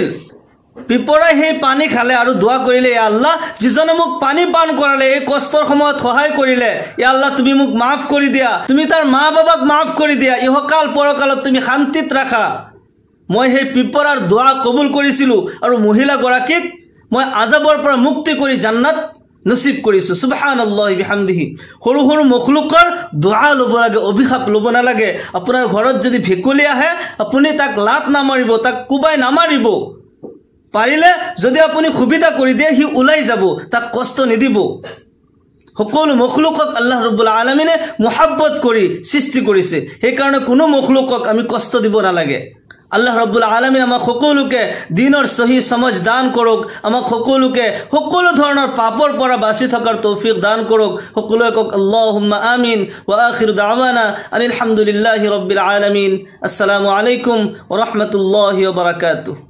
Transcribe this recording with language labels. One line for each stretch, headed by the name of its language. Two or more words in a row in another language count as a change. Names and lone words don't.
Assamese: পিপৰাই সেই পানী খালে আৰু দোৱা কৰিলে,
Arabic: يا الله,
Assamese: যিজনে মোক পানী পান কৰালে, এই কষ্টৰ সময়ত সহায় কৰিলে,
Arabic: يا الله,
Assamese: তুমি মোক মাফ কৰি দিয়া, তুমি তাৰ মা বাবাক মাফ কৰি দিয়া, ইহকাল পৰকালত তুমি শান্তিত ৰাখা। মই সেই পিপৰাৰ দোৱা কবুল কৰিছিলোঁ আৰু মহিলাগৰাকীক মই আজাবৰ পৰা মুক্তি কৰি জান্নাত নসিব কৰিছোঁ।
Arabic: سبحان الله وبحمده.
Assamese: সৰু সৰু মখলুকৰ দোৱা ল'ব লাগে, অভিশাপ ল'ব নালাগে। আপোনাৰ ঘৰত যদি ভেকুলী আহে, আপুনি তাক লাত নামাৰিব, তাক কোবাই নামাৰিব। পাৰিলে যদি আপুনি সুবিধা কৰি দিয়ে, সি ওলাই যাব, তাক কষ্ট নিদিব। সকলো মখলুকক আল্লাহ
Arabic: رب العالمين
Assamese: মুহাব্বত কৰি সৃষ্টি কৰিছে, সেইকাৰণে কোনো মখলুকক আমি কষ্ট দিব নালাগে। আল্লাহ
Arabic: رب العالمين
Assamese: আমাক সকলোকে দিনৰ সহি সমজ দান কৰক, আমাক সকলোকে সকলো ধৰণৰ পাপৰ পৰা বাচি থকাৰ তৌফিক দান কৰক। সকলোৱে কওক
Arabic: اللهم آمين. وآخر دعوانا أن الحمد لله رب العالمين. السلام عليكم ورحمة الله وبركاته.